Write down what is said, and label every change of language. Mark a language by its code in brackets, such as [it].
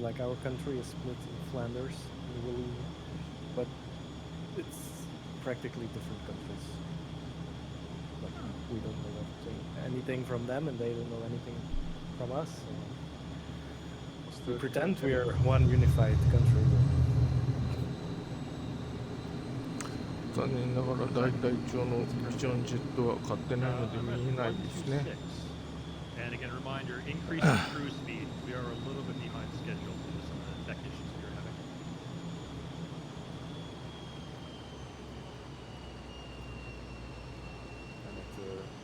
[en] Like our country is split in Flanders and Wallonia, but it's practically different countries. Like we don't know anything from them, and they don't know anything from us. So we pretend we are one unified country. [ja] 残念ながら大隊長のビジョンジェットは買ってないので見えないですね。 [en] And again, reminder, increase in cruise speed. We are a little bit behind schedule due to some of the tech issues we are having. And at 210.